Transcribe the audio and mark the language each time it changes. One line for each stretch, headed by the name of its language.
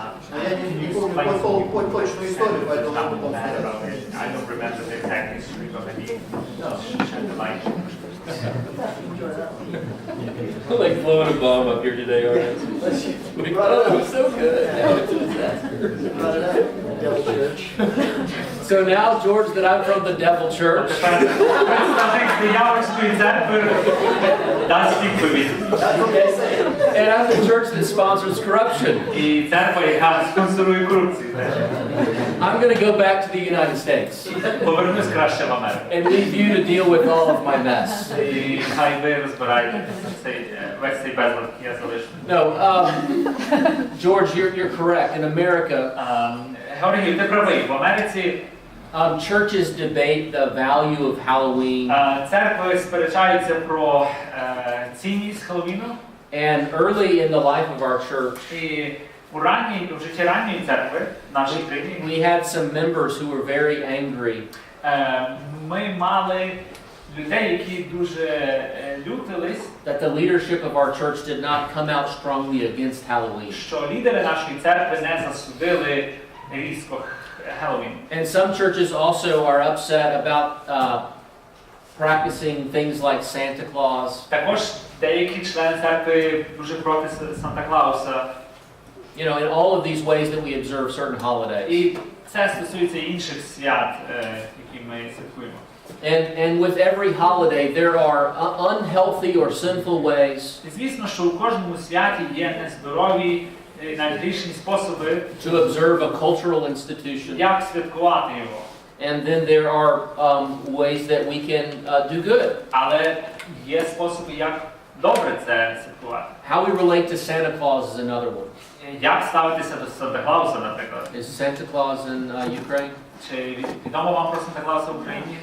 Russian: Но я не помню точную историю, поэтому не могу сказать.
English: I don't remember the exact history, but maybe shed the light. I'm like blowing a bomb up here today, alright? Oh, so good. Now it's a disaster. Devil Church. So now, George, that I'm from the Devil Church,
Ukrainian: Представник диявольської церкви дасть відповідь.
English: That's what they say. and I'm the church that sponsors corruption.
Ukrainian: І церква, яка спонсорує корупцію.
English: I'm going to go back to the United States
Ukrainian: Повернусь краще в Америку.
English: and leave you to deal with all of my mess.
Ukrainian: І хай ви розбираєте весь цей безлад, який я залишу.
English: No, George, you're correct. In America,
Ukrainian: Георгій, ти правий. В Америці
English: churches debate the value of Halloween,
Ukrainian: церкви сперечаються про цінність Хеллоуіну.
English: and early in the life of our church,
Ukrainian: І в житті ранньої церкви, нашій країні,
English: we had some members who were very angry
Ukrainian: ми мали людей, які дуже лютились,
English: that the leadership of our church did not come out strongly against Halloween.
Ukrainian: що лідери нашої церкви не засудили різко Хеллоуін.
English: And some churches also are upset about practicing things like Santa Claus.
Ukrainian: Також деякі члени церкви дуже проти Санта-Клауса.
English: You know, in all of these ways that we observe certain holidays.
Ukrainian: І це стосується інших свят, які ми святкуємо.
English: And with every holiday, there are unhealthy or sinful ways
Ukrainian: І звісно, що у кожному святі є нездорові, навіть грішні способи,
English: to observe a cultural institution.
Ukrainian: як святкувати його.
English: And then there are ways that we can do good.
Ukrainian: Але є способи, як добре це святкувати.
English: How we relate to Santa Claus is another one.
Ukrainian: Як ставитися до Санта-Клауса, наприклад?
English: Is Santa Claus in Ukraine?
Ukrainian: Чи відомо вам про Санта-Клауса в Україні?